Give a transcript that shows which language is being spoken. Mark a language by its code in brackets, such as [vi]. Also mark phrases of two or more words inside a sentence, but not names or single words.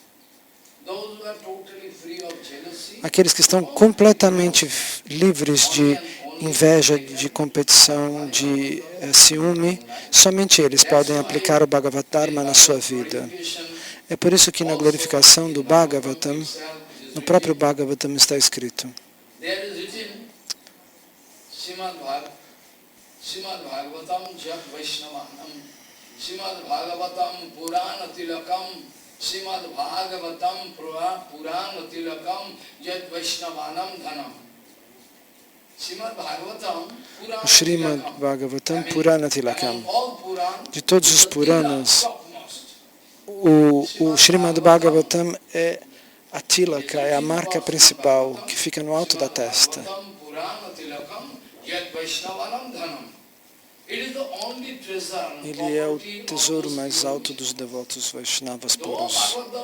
[pt] Aqueles que estão completamente livres de inveja, de competição, de ciúme, somente eles podem aplicar o Bhagavad Dharma na sua vida. É por isso que na glorificação do Bhagavatam, no próprio Bhagavatam está escrito: [sa] Srimad Bhagavatam Jat Vaishnavanam, Srimad Bhagavatam Purana Tilakam, Srimad Bhagavatam Purana Tilakam Jat Vaishnavanam Dhanam. O Srimad Bhagavatam Purana Tilakam. [pt] De todos os Puranas, o Srimad Bhagavatam é a Tilaka, é a marca principal que fica no alto da testa. Ele é o tesouro mais alto dos devotos Vaishnavas puros.